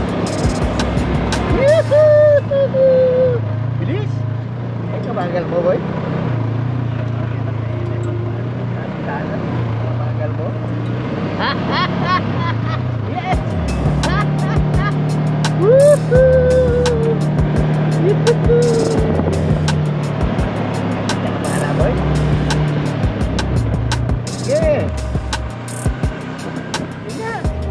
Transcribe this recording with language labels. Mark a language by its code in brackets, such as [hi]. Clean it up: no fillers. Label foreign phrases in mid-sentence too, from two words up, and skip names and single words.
[tl] Bilis. Ay, kabagal mo, boy. Kabagal mo. Yes. Woohoo! [ms] Yuhuu! Jangan marah, [tl] boy. Yeah. Ingat.